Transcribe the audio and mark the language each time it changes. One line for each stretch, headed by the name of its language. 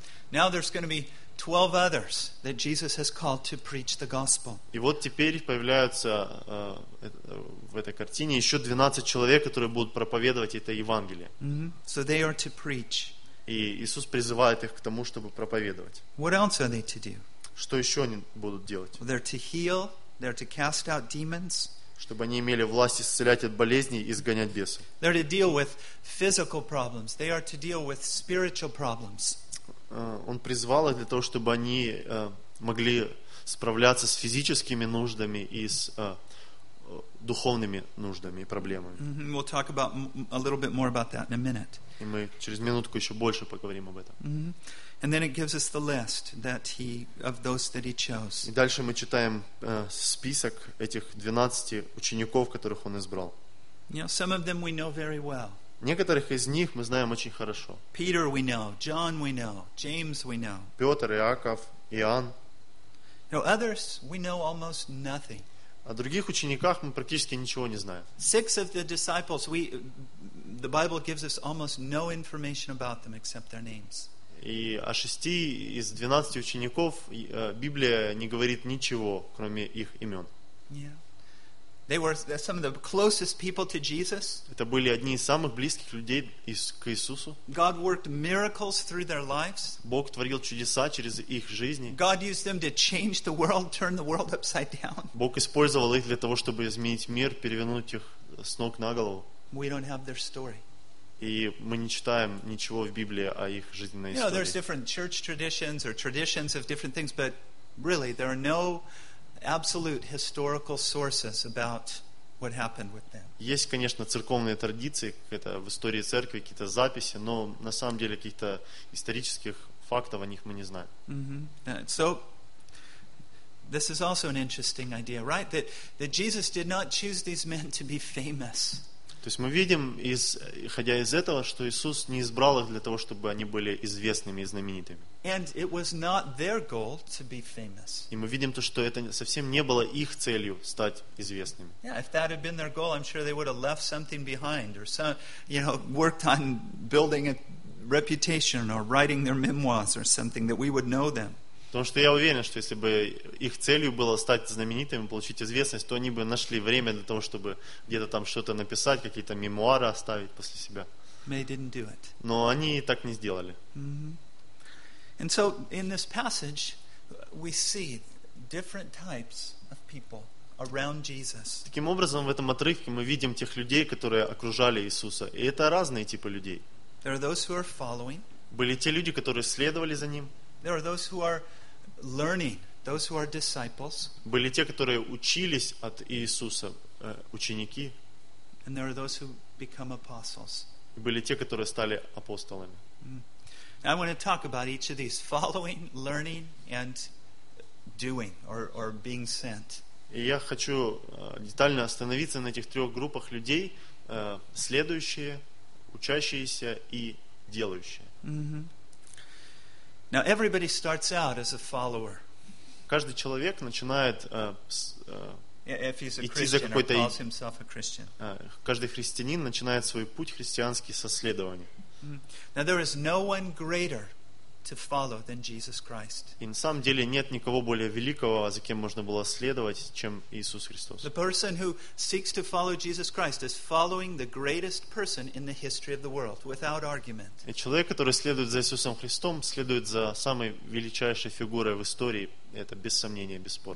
English: Now there's going to be 12 others that Jesus has called to preach the gospel.
Russian: И вот теперь появляются в этой картине еще 12 человек, которые будут проповедовать это Евангелие.
English: So they are to preach.
Russian: И Иисус призывает их к тому, чтобы проповедовать.
English: What else are they to do?
Russian: Что еще они будут делать?
English: They're to heal, they're to cast out demons.
Russian: чтобы они имели власть исцелять от болезней и изгонять бесов.
English: They are to deal with physical problems. They are to deal with spiritual problems.
Russian: Он призвал их для того, чтобы они могли справляться с физическими нуждами и с духовными нуждами и проблемами. Mm-hmm.
English: We'll talk about a little bit more about that in a minute.
Russian: И мы через минутку еще больше поговорим об этом. Mm-hmm.
English: And then it gives us the list that he of those that he chose.
Russian: И дальше мы читаем список этих 12 учеников, которых он избрал.
English: You know, some of them we know very well.
Russian: Некоторых из них мы знаем очень хорошо.
English: Peter we know, John we know, James we know.
Russian: Петр, Иаков, Иоанн.
English: Now others we know almost nothing.
Russian: О других учениках мы практически ничего не знаем.
English: Six of the disciples, the Bible gives us almost no information about them except their names.
Russian: И о шести из 12 учеников Библия не говорит ничего, кроме их имен.
English: Yeah. They were some of the closest people to Jesus.
Russian: Это были одни из самых близких людей к Иисусу.
English: God worked miracles through their lives.
Russian: Бог творил чудеса через их жизни.
English: God used them to change the world, turn the world upside down.
Russian: Бог использовал их для того, чтобы изменить мир, перевернуть их с ног на голову.
English: We don't have their story.
Russian: И мы не читаем ничего в Библии о их жизненной истории.
English: You know, there's different church traditions or traditions of different things, but really there are no absolute historical sources about what happened with them.
Russian: Есть, конечно, церковные традиции, это в истории церкви какие-то записи, но на самом деле каких-то исторических фактов о них мы не знаем.
English: So this is also an interesting idea, right? That Jesus did not choose these men to be famous.
Russian: То есть мы видим, исходя из этого, что Иисус не избрал их для того, чтобы они были известными и знаменитыми.
English: And it was not their goal to be famous.
Russian: И мы видим то, что это совсем не было их целью стать известными.
English: Yeah, if that had been their goal, I'm sure they would have left something behind or some, you know, worked on building a reputation or writing their memoirs or something that we would know them.
Russian: Потому что я уверен, что если бы их целью было стать знаменитыми, получить известность, то они бы нашли время для того, чтобы где-то там что-то написать, какие-то мемуары оставить после себя.
English: They didn't do it.
Russian: Но они и так не сделали. Mm-hmm.
English: And so in this passage we see different types of people around Jesus.
Russian: Таким образом, в этом отрывке мы видим тех людей, которые окружали Иисуса. И это разные типы людей.
English: There are those who are following.
Russian: Были те люди, которые следовали за ним.
English: There are those who are learning, those who are disciples.
Russian: Были те, которые учились от Иисуса, ученики.
English: And there are those who become apostles.
Russian: Были те, которые стали апостолами.
English: Mm. I want to talk about each of these: following, learning, and doing, or being sent.
Russian: И я хочу детально остановиться на этих трех группах людей: следующие, учащиеся и делающие.
English: Mm-hmm. Now everybody starts out as a follower.
Russian: Каждый человек начинает идти за какой-то
English: Christian.
Russian: Каждый христианин начинает свой путь христианский со следования.
English: Now there is no one greater to follow than Jesus Christ.
Russian: И на самом деле нет никого более великого, за кем можно было следовать, чем Иисус Христос.
English: The person who seeks to follow Jesus Christ is following the greatest person in the history of the world, without argument.
Russian: И человек, который следует за Иисусом Христом, следует за самой величайшей фигурой в истории. Это без сомнения, без спора.